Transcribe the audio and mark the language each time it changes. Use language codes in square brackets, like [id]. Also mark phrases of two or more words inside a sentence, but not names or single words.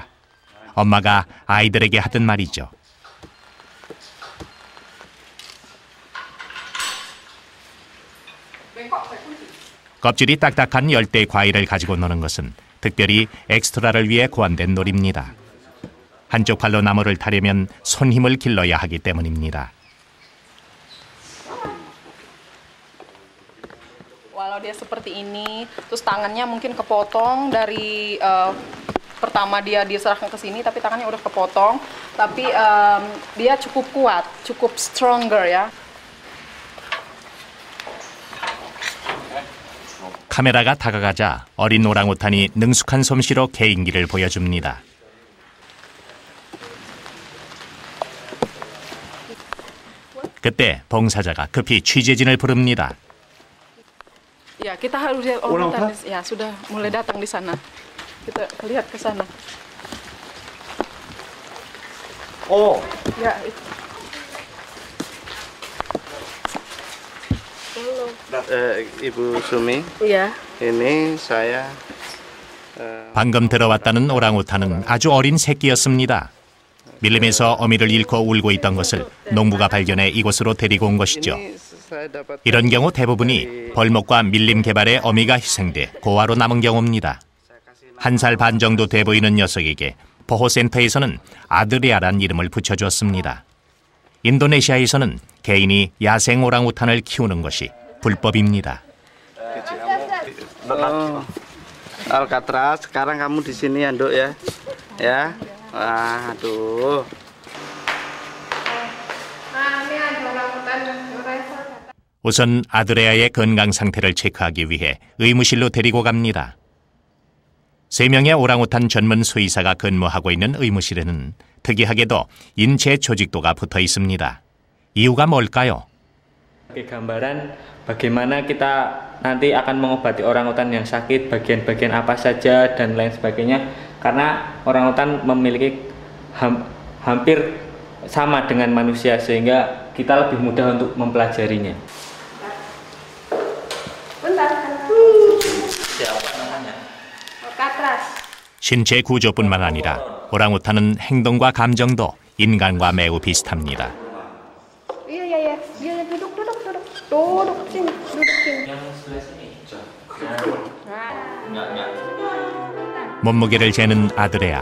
[ko] 엄마가 아이들에게 하던 말이죠. 껍질이 딱딱한 열대 과일을 가지고 노는 것은 특별히 엑스트라를 위해 고안된 놀이입니다. 한쪽 팔로 나무를 타려면 손힘을 길러야 하기 때문입니다. [id] Walau dia seperti ini, terus tangannya mungkin kepotong dari pertama dia diserahkan ke sini, tapi tangannya udah kepotong. Tapi dia cukup kuat, cukup stronger ya. [ko] 카메라가 다가가자 어린 오랑우탄이 능숙한 솜씨로 개인기를 보여줍니다. 그때 봉사자가 급히 취재진을 부릅니다. [id] Ya, kita harus lihat orangutan. Ya, sudah mulai datang di sana. Kita lihat ke sana. Oh. Ya. Ibu Sumi. Iya. Ini saya. [ko] 방금 들어왔다는 오랑우탄은 아주 어린 새끼였습니다. 밀림에서 어미를 잃고 울고 있던 것을 농부가 발견해 이곳으로 데리고 온 것이죠. 이런 경우 대부분이 벌목과 밀림 개발에 어미가 희생돼 고아로 남은 경우입니다. 1살 반 정도 돼 보이는 녀석에게 보호센터에서는 아드레아란 이름을 붙여주었습니다. 인도네시아에서는 개인이 야생 오랑우탄을 키우는 것이 불법입니다. [id] Alcatraz, sekarang kamu di sini ya, Nduk ya. Ya. Aduh. [ko] 우선 아드레아의 건강 상태를 체크하기 위해 의무실로 데리고 갑니다. 3명의 오랑우탄 전문 수의사가 근무하고 있는 의무실에는 특이하게도 인체 조직도가 붙어 있습니다. 이유가 뭘까요? [id] Gambaran bagaimana kita nanti akan mengobati orangutan yang sakit, bagian-bagian apa saja dan lain sebagainya. Karena orangutan memiliki hampir sama dengan manusia sehingga kita lebih mudah untuk mempelajarinya. [ko] 신체 구조뿐만 아니라 오랑우탄은 행동과 감정도 인간과 매우 비슷합니다. 몸무게를 재는 아드레아.